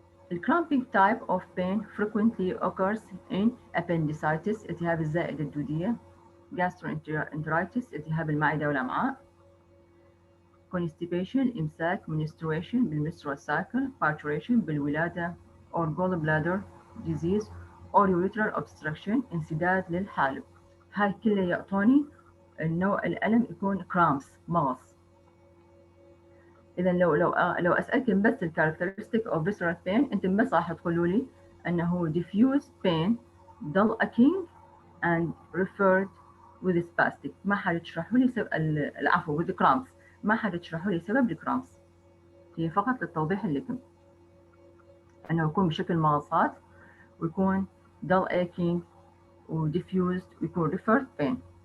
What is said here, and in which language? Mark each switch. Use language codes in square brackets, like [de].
[en] The cramping type of pain frequently occurs in appendicitis [ar] التهاب الزائدة الدودية، [en] gastroenteritis [ar] التهاب المعدة والأمعاء، [en] constipation إمساك menstruation بالmenstrual cycle، parturition بالولادة or gallbladder disease or ureteral obstruction [ar] انسداد للحالب. هاي كلها يعطوني النوع الألم يكون cramps مغص. إذا لو أسألكم بس الكاركترستيك of visceral pain أنتم بس راح تقولوا لي أنه [en] diffuse pain dull aching and referred with spastic. [ar] ما حد تشرحوا لي العفو with cramps، ما حد تشرحوا لي سبب الكرامبس، هي فقط للتوضيح لكم أنه يكون بشكل مغصات ويكون dull aching و diffused ويكون referred pain.